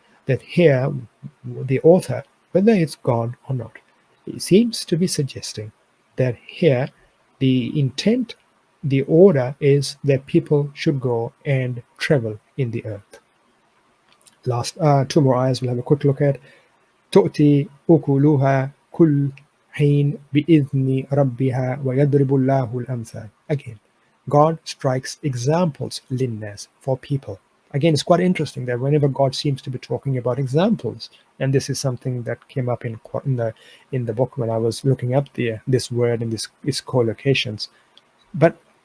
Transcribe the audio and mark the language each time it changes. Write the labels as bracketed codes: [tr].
[en] That here, the author, whether it's God or not, it seems to be suggesting that here the intent, the order is that people should go and travel in the earth. Last two more ayahs we'll have a quick look at. [ar] تؤتي أكلها كل حين بإذن ربها ويضرب الله الأمثال. [en] Again, God strikes examples, linnas, for people. Again, it's quite interesting that whenever God seems to be talking about examples, and this is something that came up in the book when I was looking up this word and its collocations, but